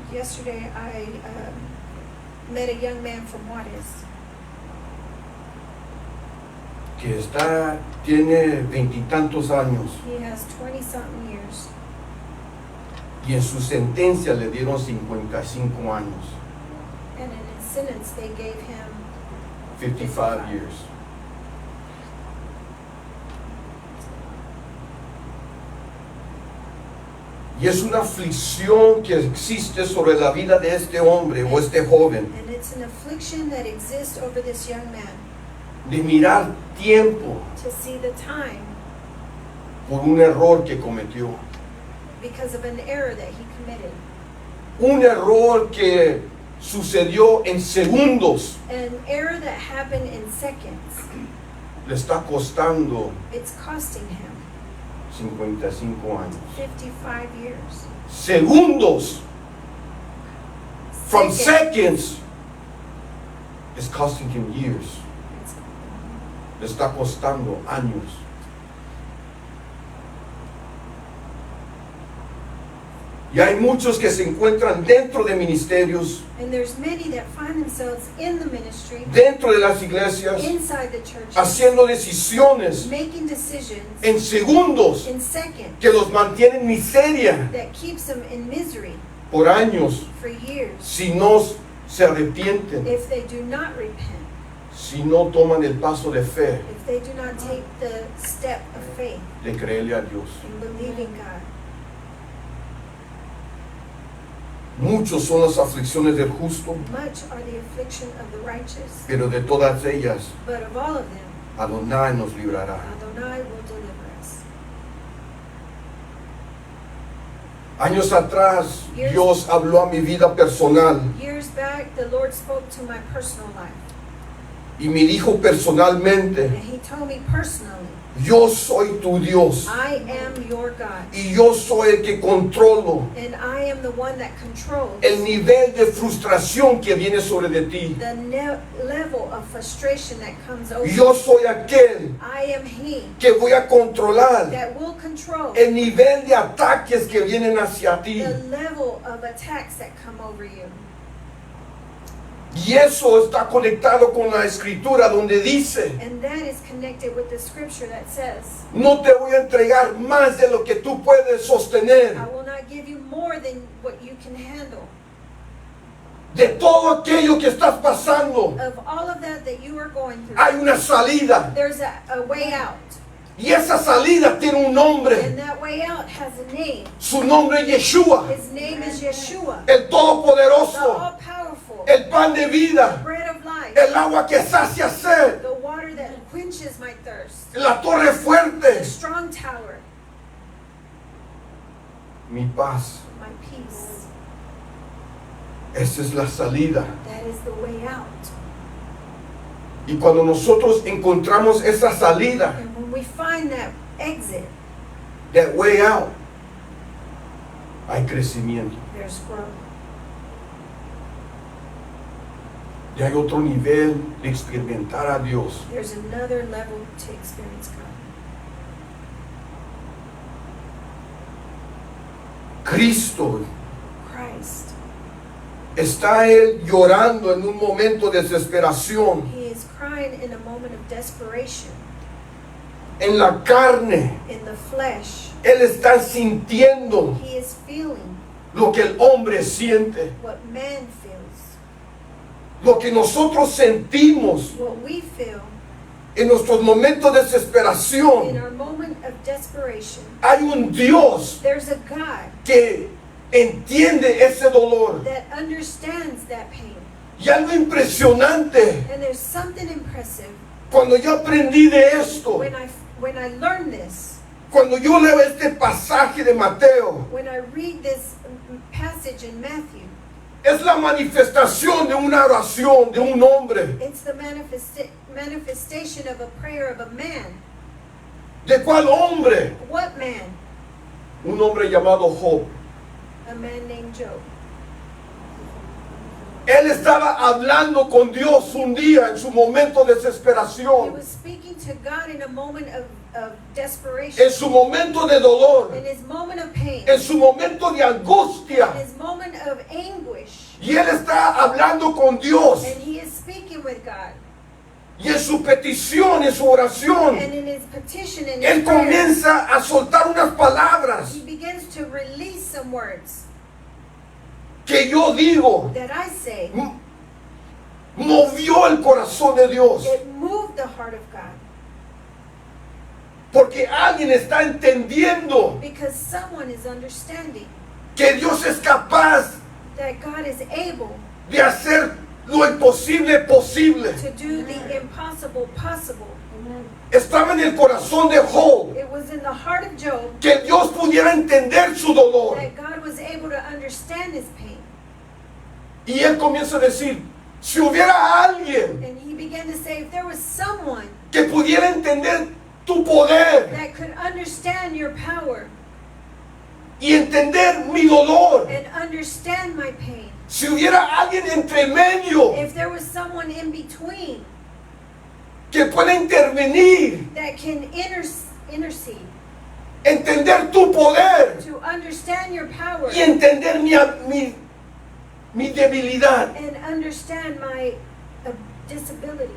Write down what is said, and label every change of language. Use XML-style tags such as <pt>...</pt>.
<en>Yesterday, I met a young man from Juarez</en> <es>que tiene 20 y tantos años,</es> <en>He has 20-something years.</en> <es>y en su sentencia le dieron 55 años,</es> <en>And in his sentence, they gave him 55 years.</en> <es>Y es una aflicción que existe sobre la vida de este hombre o este joven,</es> <en>And it's an affliction that exists over this young man</en> <es>de mirar tiempo</es> <en>to see the time</en> <es>por un error que cometió.</es> <en>because of an error that he committed.</en> <es>Un error que sucedió en segundos.</es> <en>An error that happened in seconds.</en> <es>Le está costando</es> <en>It's costing him</en> <es>55 años.</es> <en>55 years.</en> <es>Segundos. From</es> <en>Second. seconds. It's costing him years. It's-</en> <es>Le está costando años. Y hay muchos que se encuentran dentro de ministerios,</es> <en>And there's many that find themselves in the ministry,</en> <es>dentro de las iglesias,</es> <en>inside the church,</en> <es>haciendo decisiones</es> <en>making decisions</en> <es>en segundos</es> <en>in seconds</en> <es>que los mantienen en miseria</es> <en>that keeps them in misery</en> <es>por años</es> <en>for years</en> <es>si no se arrepienten,</es> <en>if they do not repent,</en> <es>si no toman el paso de fe</es> <en>if they do not take the step of faith</en> <es>de creerle a Dios.</es> <en>in believing God.</en> <es>Muchos son las aflicciones del justo,</es> <en>Much are the affliction of the righteous,</en> <es>pero de todas ellas</es> <en>but of all of them,</en> <es>Adonai nos librará.</es> <en>Adonai will deliver us.</en> <es>Años atrás, Dios habló a mi vida personal</es> <en>Years back, the Lord spoke to my personal life,</en> <es>y me dijo personalmente:</es> <en>and He told me personally,</en> <es>yo soy tu Dios</es> <en>I am your God,</en> <es>y yo soy el que controlo</es> <en>and I am the one that controls</en> <es>el nivel de frustración que viene sobre de ti.</es> <en>the level of frustration that comes over</en> <es>Yo</es> <en>you.</en> <es>soy aquel</es> <en>I am He</en> <es>que voy a controlar</es> <en>that will control</en> <es>el nivel de ataques que vienen hacia ti.</es> <en>the level of attacks that come over you.</en> <es>Y eso está conectado con la escritura donde dice:</es> <en>And that is connected with the scripture that says,</en> <es>no te voy a entregar más de lo que tú puedes sostener.</es> <en>I will not give you more than what you can handle.</en> <es>De todo aquello que estás pasando,</es> <en>Of all of that you are going through,</en> <es>hay una salida.</es> <en>there's a way out.</en> <es>Y esa salida tiene un nombre.</es> <en>And that way out has a name.</en> <es>Su nombre es Yeshua,</es> <en>His name is Yeshua,</en> <es>el</es> <en>the</en> <es>Todopoderoso,</es> <en>all-powerful,</en> <es>el pan de</es> <en>the</en> <es>vida,</es> <en>bread of life,</en> <es>el agua que sacia sed,</es> <en>the water that quenches my thirst,</en> <es>la torre</es> <en>the</en> <es>fuerte,</es> <en>strong tower,</en> <es>mi paz.</es> <en>my peace.</en> <es>Esa es la salida.</es> <en>That is the way out.</en> <es>Y cuando nosotros encontramos esa salida,</es> <en>And when we find that exit, that way out,</en> <es>hay crecimiento.</es> <en>there's growth.</en> <es>Y hay otro nivel de experimentar a Dios.</es> <en>There's another level to experience God.</en> <es>Cristo,</es> <en>Christ,</en> <es>está Él llorando en un momento de desesperación,</es> <en>He is crying in a moment of desperation.</en> <es>en la carne.</es> <en>In the flesh,</en> <es>Él está sintiendo</es> <en>He is feeling</en> <es>lo que el hombre siente,</es> <en>what man feels,</en> <es>lo que nosotros sentimos</es> <en>what we feel</en> <es>en nuestros momentos de</es> <en>in</en> <es>desesperación.</es> <en>our moment of desperation.</en> <es>Hay un Dios</es> <en>There's a God</en> <es>que entiende ese dolor.</es> <en>that understands that pain.</en> <es>Y algo impresionante,</es> <en>And there's something impressive</en> <es>cuando yo aprendí de esto,</es> <en>when I learn this,</en> <es>cuando yo leo este pasaje de Mateo,</es> <en>when I read this passage in Matthew.</en> <es>es la manifestación de una oración de un hombre.</es> <en>It's the manifestation of a prayer of a man.</en> <es>¿De cuál hombre?</es> <en>What man?</en> <es>Un hombre llamado Job.</es> <en>A man named Job.</en> <es>Él estaba hablando con Dios un día en su momento de</es> <en>He</en> <es>desesperación,</es> <en>was speaking to God in a moment of desperation,</en> <es>en su momento de dolor,</es> <en>in his moment of pain,</en> <es>en su momento de</es> <en>in</en> <es>angustia.</es> <en>his moment of anguish.</en> <es>Y él está hablando con Dios.</es> <en>And he is speaking with God.</en> <es>Y en su petición, en su oración,</es> <en>And in his petition and</en> <es>él</es> <en>his prayer,</en> <es>comienza a soltar unas palabras</es> <en>he begins to release some words</en> <es>que yo digo,</es> <en>that I say.</en> <es>movió el corazón de Dios.</es> <en>It moved the heart of God</en> <es>Porque alguien está entendiendo</es> <en>because someone is understanding</en> <es>que Dios es capaz</es> <en>that God is able</en> <es>de hacer lo imposible posible.</es> <en>to do the impossible possible.</en> <es>Estaba en el corazón de Job</es> <en>It was in the heart of Job</en> <es>que Dios pudiera entender su dolor.</es> <en>that God was able to understand his pain.</en> <es>Y él comienza a decir, si hubiera alguien</es> <en>And he began to say, if there was someone</en> <es>que pudiera entender tu poder</es> <en>that could understand your power</en> <es>y entender mi dolor,</es> <en>and understand my pain,</en> <es>si hubiera alguien entre medio</es> <en>if there was someone in between</en> <es>que pueda intervenir,</es> <en>that can intercede</en> <es>entender tu poder</es> <en>to understand your power</en> <es>y entender mi debilidad,</es> <en>and understand my disability,</en>